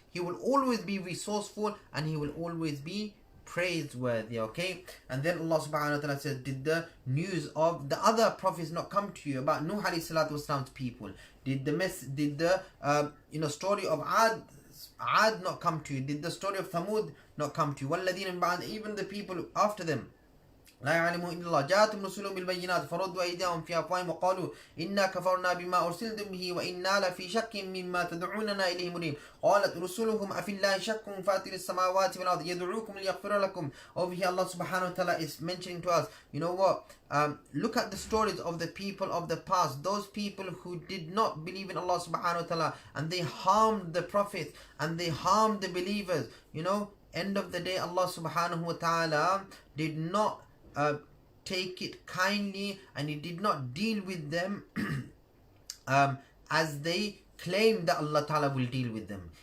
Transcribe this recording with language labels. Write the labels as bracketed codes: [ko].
[en] He will always be resourceful and he will always be praiseworthy, okay? And then Allah subhanahu wa ta'ala says, did the news of the other prophets not come to you about Nuh alayhi salatu wasalam's people? Did the story of Ad not come to you? Did the story of Thamud not come to you? [ar] وَالَّذِينَ مِن بَعْدِ, [en] even the people after them, [ar] لا يعلمون إلا الله جاءتهم رسلهم بالبينات فردوا أيديهم في أفواههم وقالوا إنا كفرنا بما أرسلتم به وإنا لفي شك مما تدعوننا إليه مريب. قالت رسلهم أفي الله شك فاتر السماوات والأرض يدعوكم ليغفر لكم. [en] Over here Allah subhanahu wa ta'ala is mentioning to us, you know what, look at the stories of the people of the past, those people who did not believe in Allah subhanahu wa ta'ala and they harmed the prophets and they harmed the believers. End of the day Allah subhanahu wa ta'ala did not take it kindly and He did not deal with them as they claim that Allah Ta'ala will deal with them.